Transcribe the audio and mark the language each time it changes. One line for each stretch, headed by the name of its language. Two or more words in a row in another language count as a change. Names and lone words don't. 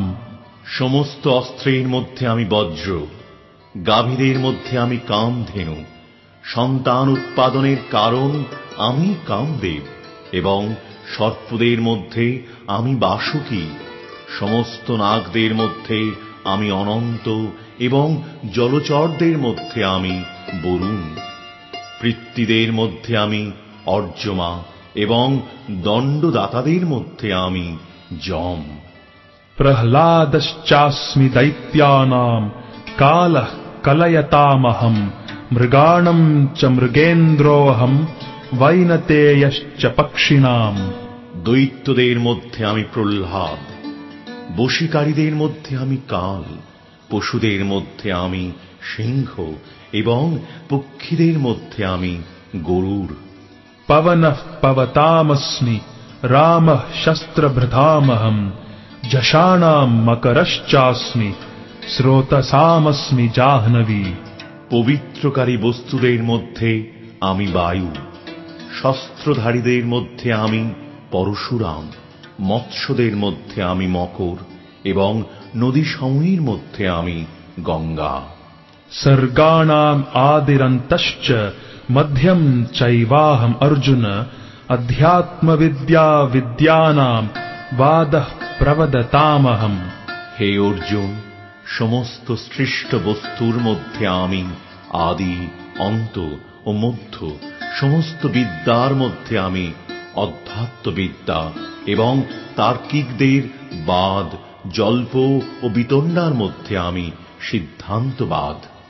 Bangla: সমস্ত অস্ত্রের মধ্যে আমি বজ্র, গাভীদের মধ্যে আমি কামধেনু, সন্তান উৎপাদনের কারণ আমি কামদেব এবং সর্পদের মধ্যে আমি বাসুকী, সমস্ত নাগদের মধ্যে আমি অনন্ত এবং জলচরদের মধ্যে আমি বরুণ, পৃথ্বীদের মধ্যে আমি অর্যমা এবং দণ্ডদাতাদের মধ্যে আমি যম।
Sanskrit: प्रह्लादश्चास्मि दैत्यानां कालः कलयतामहम् मृगाणां च मृगेन्द्रोऽहं वैनतेयश्च पक्षिणाम्।
Bangla: দৈত্যদের মধ্যে আমি প্রহ্লাদ, বশীকারীদের মধ্যে আমি কাল, পশুদের মধ্যে আমি সিংহ এবং পক্ষীদের মধ্যে আমি গরুড়।
Sanskrit: पवनः पवतामस्मि रामः शस्त्रभृतामहम् जषाणां मकरश्चास्मि स्रोतसामस्मि जाह्नवी।
Bangla: পবিত্রকারী বস্তুদের মধ্যে আমি বায়ু, শস্ত্রধারীদের মধ্যে আমি পরশুরাম, মৎস্যদের মধ্যে আমি মকর এবং নদী সমূহের মধ্যে আমি গঙ্গা।
Sanskrit: सर्गाणाम् आदिरन्तश्च मध्यं चैवाहम् अर्जुन अध्यात्मविद्या विद्यानां वादः प्रवदतामहम्।
Bangla: হে অর্জুন, সমস্ত সৃষ্ট বস্তুর মধ্যে আমি আদি, অন্ত ও মধ্য, সমস্ত বিদ্যার মধ্যে আমি অধ্যাত্মবিদ্যা এবং তার্কিকদের বাদ, জল্প ও বিতণ্ডার মধ্যে আমি সিদ্ধান্তবাদ।